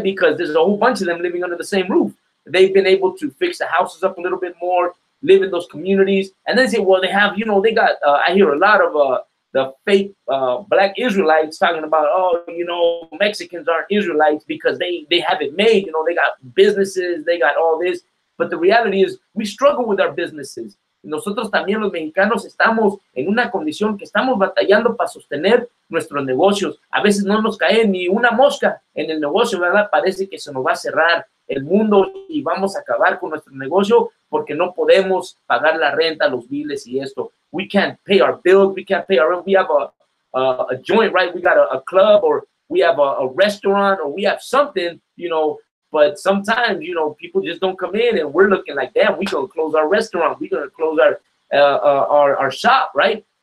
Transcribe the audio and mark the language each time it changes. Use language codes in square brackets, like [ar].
[en] Because there's a whole bunch of them living under the same roof. They've been able to fix the houses up a little bit more, live in those communities, and then say, well, they have, you know, they got, I hear a lot of the fake black Israelites talking about, oh, you know, Mexicans aren't Israelites because they have it made, you know, they got businesses, they got all this. But the reality is we struggle with our businesses. [es] Nosotros también los mexicanos estamos en una condición que estamos batallando para sostener nuestros negocios. A veces no nos cae ni una mosca en el negocio, ¿verdad? Parece que se nos va a cerrar el mundo y vamos a acabar con nuestro negocio porque no podemos pagar la renta, los biles y esto. [en] We can't pay our bills, we can't pay our rent. We have a joint, right? We got a club, or we have a restaurant, or we have something, you know. But sometimes, you know, people just don't come in, and we're looking like, damn, we're gonna close our restaurant, we're gonna close our shop, right?